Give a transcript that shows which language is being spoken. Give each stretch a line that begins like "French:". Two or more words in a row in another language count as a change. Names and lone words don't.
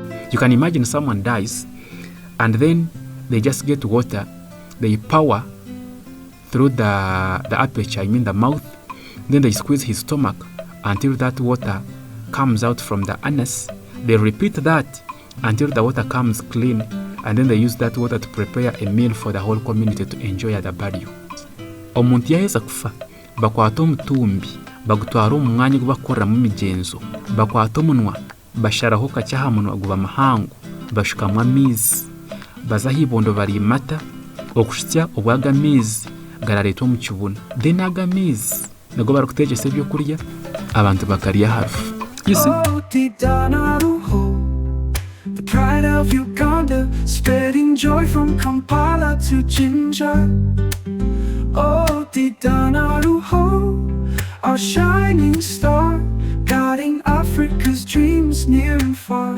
English: You can imagine someone dies and then they just get water, they power through the aperture, the mouth, then they squeeze his stomach until that water comes out from the anus. They repeat that until the water comes clean, and then they use that water to prepare a meal for the whole community to enjoy at the burial.
Nyankole: Omuntu yaheza kufa bakwata omutumbi bagutwara omu mwanya gubakoreramu emigenzo, bakwata omunwa basharaho kakye aha munwa guba mahangu, bashukamu amaizi, baza ahibondo barimata okushitya obwaga amaizi garareetwa omu kibunu, then aga amaizi nago barikuteegyesa ebyokurya abantu bakarya harufu.
English: You see? The pride of Uganda, spreading joy from Kampala to Jinja. Oh, Didanaruho, our shining star, guiding Africa's dreams near and far.